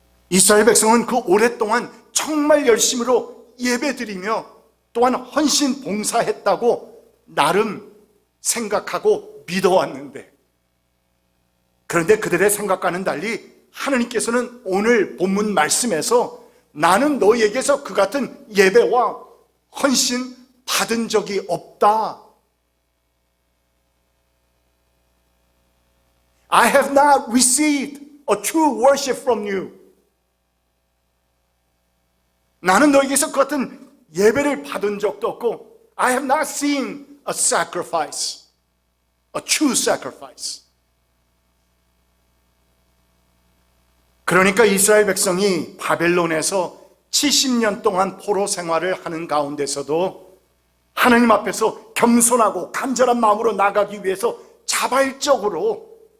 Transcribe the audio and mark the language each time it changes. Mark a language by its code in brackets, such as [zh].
[ko] 이스라엘 백성은 그 오랫동안 정말 열심으로 예배드리며 또한 헌신 봉사했다고 나름 생각하고 믿어왔는데, 그런데 그들의 생각과는 달리 하나님께서는 오늘 본문 말씀에서 나는 너희에게서 그 같은 예배와 헌신 받은 적이 없다. [en] I have not received a true worship from you. [ko] 나는 너희에게서 그 같은 예배를 받은 적도 없고, [en] I have not seen a sacrifice, a true sacrifice. [ko] 그러니까 이스라엘 백성이 바벨론에서 70년 동안 포로 생활을 하는 가운데서도 하나님 앞에서 겸손하고 간절한 마음으로 나가기 위해서 자발적으로